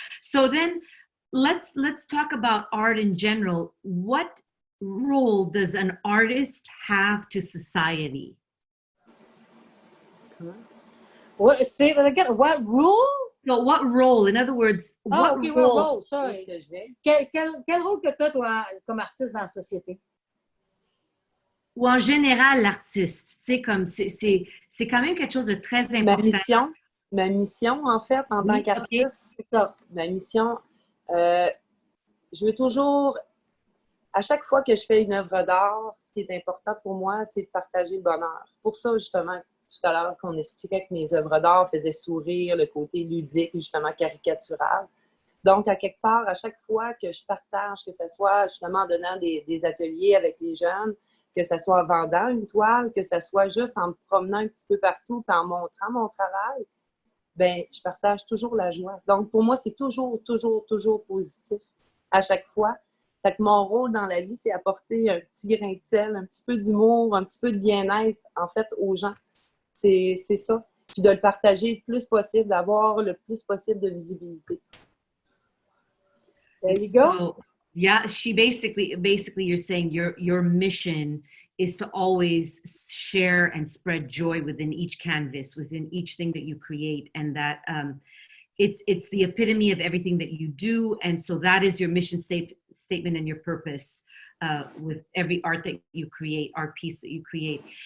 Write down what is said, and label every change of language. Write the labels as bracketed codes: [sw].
[en] So then let's talk about art in general. What role does an artist have to society? What, say that again? What rule? No, what role? In other words, what role? Sorry. [fr] Quel rôle que toi, comme artiste dans la société? Ou en général, l'artiste, tu sais, comme c'est quand même quelque chose de très important. Ma mission, en fait, en tant qu'artiste, c'est ça. Ma mission, je veux toujours, à chaque fois que je fais une œuvre d'art, ce qui est important pour moi, c'est de partager le bonheur. Pour ça, justement, tout à l'heure, qu'on expliquait que mes œuvres d'art faisaient sourire, le côté ludique, justement caricatural. Donc, à quelque part, à chaque fois que je partage, que ce soit justement en donnant des ateliers avec les jeunes, que ce soit en vendant une toile, que ce soit juste en me promenant un petit peu partout et en montrant mon travail, bien, je partage toujours la joie. Donc, pour moi, c'est toujours positif à chaque fois. Fait que mon rôle dans la vie, c'est apporter un petit grain de sel, un petit peu d'humour, un petit peu de bien-être, en fait, aux gens. C'est ça. Puis de le partager le plus possible, d'avoir le plus possible de visibilité. [en] There you go. So, yeah, she basically you're saying your mission is to always share and spread joy within each canvas, within each thing that you create, and that it's the epitome of everything that you do, and so that is your mission statement and your purpose with every art that you create, art piece that you create.